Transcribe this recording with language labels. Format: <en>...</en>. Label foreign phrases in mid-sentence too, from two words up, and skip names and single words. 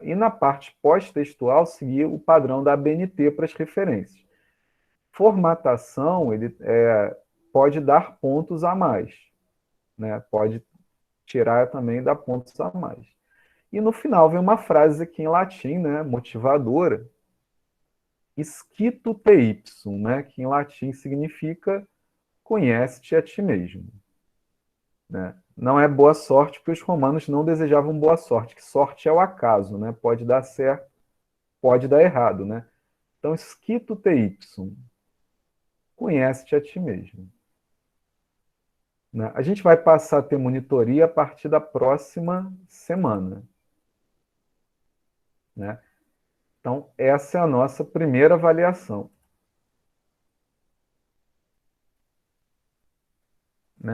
<pt>E na parte pós-textual, seguir o padrão da ABNT para as referências. Formatação, ele pode dar pontos a mais, né? Pode tirar também e dar pontos a mais. E no final vem uma frase aqui em latim, né?</pt> <la>Motivadora, Scito te ipsum,</la> <pt>né? Que em latim significa conhece-te a ti mesmo. Né? Não é boa sorte, porque os romanos não desejavam boa sorte, que sorte é o acaso, né? Pode dar certo, pode dar errado, né? Então,</pt> <la>scito te ipsum,</la> <pt>conhece-te a ti mesmo. Né? A gente vai passar a ter monitoria a partir da próxima semana. Né? Então, essa é a nossa primeira avaliação. Né?</pt>